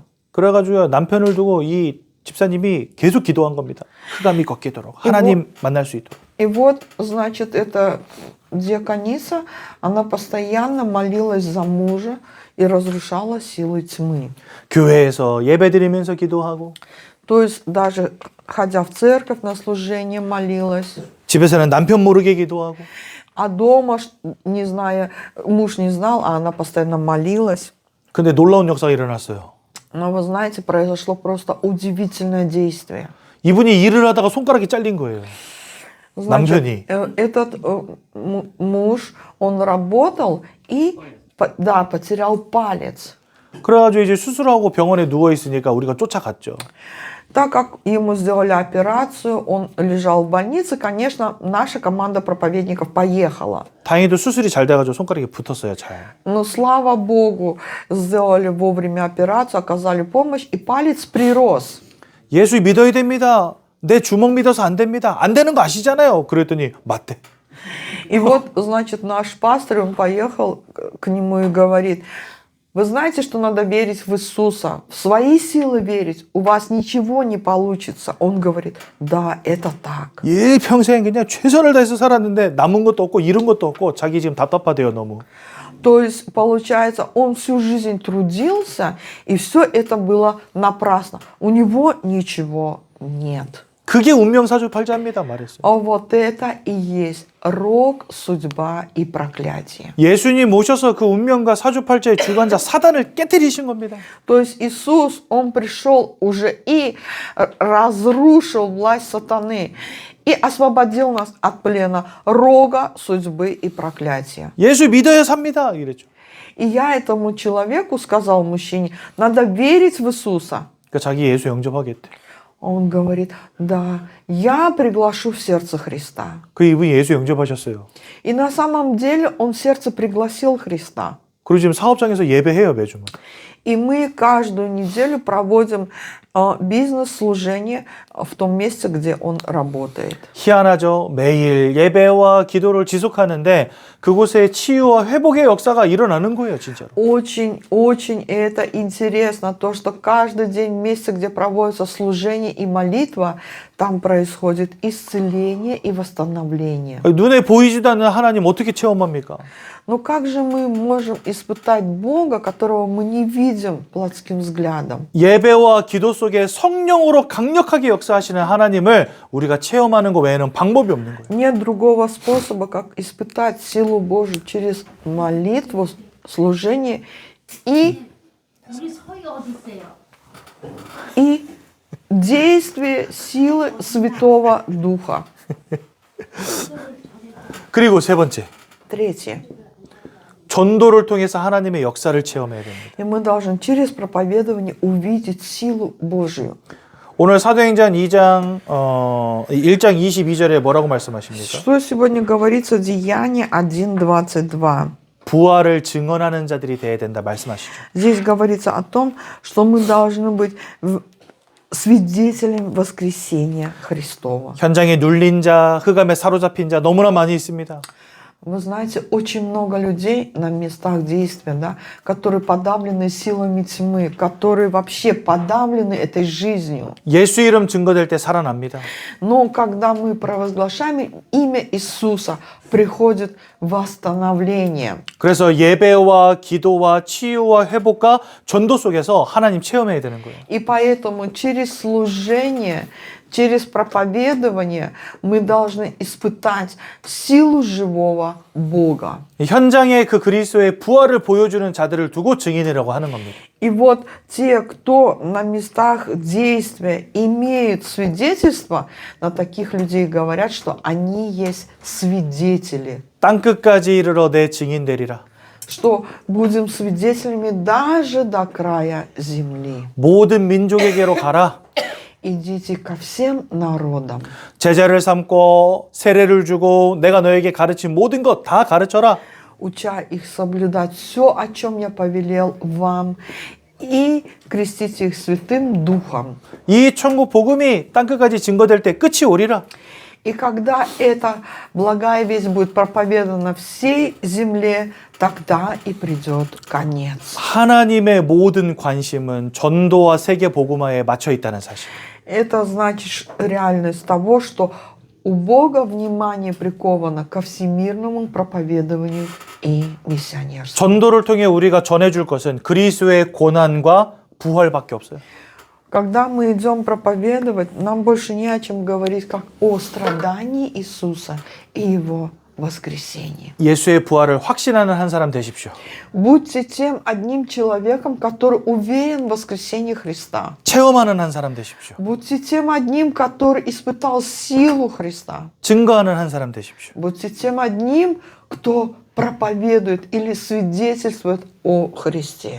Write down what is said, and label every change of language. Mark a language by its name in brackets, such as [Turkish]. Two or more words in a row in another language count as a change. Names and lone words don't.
[Korean] 그래가지고 남편을 두고 이 집사님이 계속 기도한 겁니다. 흑암이 걷기도록 하나님 만날 수 있도록. [Russian] И вот, значит, эта диакониса, она постоянно молилась за мужа и разрушала силы тьмы. [Korean] 교회에서 예배드리면서 기도하고 [Russian] То есть даже ходя в церковь на служение молилась, [Korean] 집에서는 남편 모르게 기도하고 [Russian] а дома, не зная, муж не знал, а она постоянно молилась. [Korean] 근데 놀라운 역사가 일어났어요. [Russian] Но вы знаете, произошло просто удивительное действие. [Korean] 이분이 일을 하다가 손가락이 잘린 거예요. [Russian] Значит, этот муж, он работал и, да, потерял палец. [Korean] 그래가지고 이제 수술하고 병원에 누워 있으니까 우리가 쫓아갔죠. [Russian] Так как ему сделали операцию, он лежал в больнице, конечно, наша команда проповедников поехала. [Korean] 다행히도 수술이 잘 돼가지고 손가락이 붙었어요, 잘. [Russian] Но, слава Богу, сделали вовремя операцию, оказали помощь, и палец прирос. [Korean] 예수 믿어야 됩니다. 내 주먹 믿어서 안 됩니다. 안 되는 거 아시잖아요. 그랬더니 맞대. [Russian] И вот, значит, наш пастор, он поехал к нему и говорит: вы знаете, что надо верить в Иисуса, в свои силы верить, у вас ничего не получится. Он говорит: да, это так. [Korean] 예, 평생 그냥 최선을 다해서 살았는데 남은 것도 없고 잃은 것도 없고 자기 지금 답답하대요, 너무. [Russian] То есть, получается, он всю жизнь трудился, и все это было напрасно. У него ничего нет. [Korean] 그게 운명사주팔자입니다, 말했어요. [Russian] А вот это и есть рок, судьба и проклятие. [Korean] 예수님 오셔서 그 운명과 사주팔자의 주관자 사단을 깨뜨리신 겁니다. [Russian] То есть Иисус, Он пришел уже и разрушил власть сатаны и освободил нас от плена рога, судьбы и проклятия. [Korean] 예수 믿어야 삽니다, 이랬죠. [Russian] И я этому человеку сказал, мужчине, надо верить в Иисуса. [Korean] 그러니까 자기 예수 영접하겠대. [Russian] Он говорит: да, я приглашу в сердце Христа. [Korean] 그 이분이 예수 영접하셨어요. [Russian] И на самом деле он в сердце пригласил Христа. [Korean] 그리고 지금 사업장에서 예배해요, 매주마다. [Russian] И мы каждую неделю проводим бизнес-служение в том месте, где он работает. [Korean] 희한하죠. 매일 예배와 기도를 지속하는데 그곳에 치유와 회복의 역사가 일어나는 거예요, 진짜로. [Russian] Очень это интересно, то, что каждый день в месте, где проводится служение и молитва, там происходит исцеление и восстановление. [Korean] 눈에 보이지도 않는 하나님 어떻게 체험합니까? [Russian] Но как же мы можем испытать Бога, которого мы не видим плотским взглядом? [Korean] 예배와 기도 속에 성령으로 강력하게 역사하시는 하나님을 우리가 체험하는 것 외에는 방법이 없는 거예요. [Russian] Нет другого способа, как испытать силу Божию через молитву, служение и [Korean] 우리 서희 어디 있어요? [Russian] действие силы Святого Духа. [Korean] 그리고 세 번째, [Russian] Третье. [Korean] 전도를 통해서 하나님의 역사를 체험해야 됩니다. [Russian] И мы должны через проповедование увидеть силу Божию. [Korean] 오늘 사도행전 1장 22절에 뭐라고 말씀하십니까? [Russian] Что сегодня говорится в Деянии 1:22? [Korean] 부활을 증언하는 자들이 되어야 된다 말씀하시죠. [Russian] Здесь говорится о том, что мы должны быть свидетелями воскресения Христова. [Korean] 현장에 눌린 자, 흑암에 사로잡힌 자 너무나 많이 있습니다. [Russian] Вы знаете, очень много людей на местах действия, да, которые подавлены силами тьмы, которые вообще подавлены этой жизнью. [Korean] 예수 이름 증거될 때 살아납니다. [Russian] Но когда мы провозглашаем имя Иисуса, приходит восстановление. [Korean] 그래서 예배와 기도와 치유와 회복과 전도 속에서 하나님 체험해야 되는 거예요. [Russian] И поэтому через служение, через проповедование мы должны испытать силу живого Бога. [Korean] 현장에 그 그리스도의 부활을 보여주는 자들을 두고 증인이라고 하는 겁니다. [Russian] И вот те, кто на местах действия имеют свидетельство, на таких людей говорят, что они есть свидетели. [Korean] 땅끝까지 이르러 내 증인 되리라. [Russian] Что будем свидетелями даже до края земли. [Korean] 모든 민족에게로 가라. [Russian] Идите ко всем народам. [Korean] 제자를 삼고 세례를 주고 내가 너에게 가르친 모든 것 다 가르쳐라. [Russian] Уча их соблюдать все, о чем я повелел вам, и крестите их Святым Духом. [Korean] 이 천국 복음이 땅끝까지 증거될 때 끝이 오리라. [Russian] И когда эта благая весть будет проповедана всей земле, тогда и придет конец. [Korean] 하나님의 모든 관심은 전도와 세계 복음화에 맞춰 있다는 사실. [Russian] Это значит реальность того, что у Бога внимание приковано ко всемирному проповедованию и миссионерству. [Korean] 전도를 통해 우리가 전해줄 것은 그리스도의 고난과 부활밖에 없어요. [Russian] Когда мы идем проповедовать, нам больше не о чем говорить, как о страдании Иисуса и Его воскресении. [Korean] 예수의 부활을 확신하는 한 사람 되십시오. [Russian] Будьте тем одним человеком, который уверен в воскресении Христа. [Korean] 체험하는 한 사람 되십시오. [Russian] Будьте тем одним, который испытал силу Христа. [Korean] 증거하는 한 사람 되십시오. [Russian] Будьте тем одним, кто проповедует или свидетельствует о Христе.